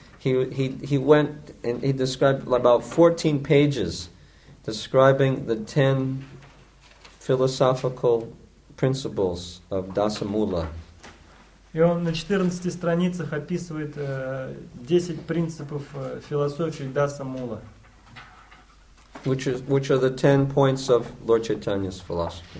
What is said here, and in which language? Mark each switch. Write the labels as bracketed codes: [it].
[en] He went and he described about 14 pages describing the 10 philosophical principles of Dasamula. [ru] И он на 14 страницах описывает 10 принципов философии Даса-мула. [en] Which are the 10 points of Lord Chaitanya's philosophy.